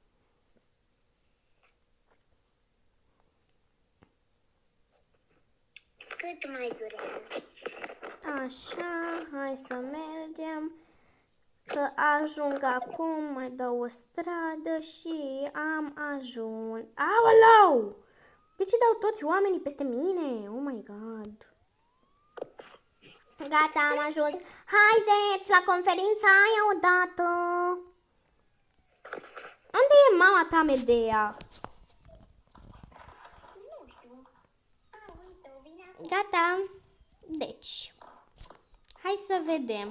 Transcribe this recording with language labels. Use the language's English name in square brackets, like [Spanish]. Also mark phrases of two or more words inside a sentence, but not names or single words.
[Romanian] Cât mai durează? Așa, hai să mergem. Că ajung acum, mai dau o stradă și am ajuns. Aoleu! De ce dau toți oamenii peste mine? [English] Oh my god. [Romanian] Gata, am ajuns. Haideți la conferința aia odată. Unde e mama ta, Medea? Nu știu. Uite, o vine acum. Gata. Deci, hai să vedem.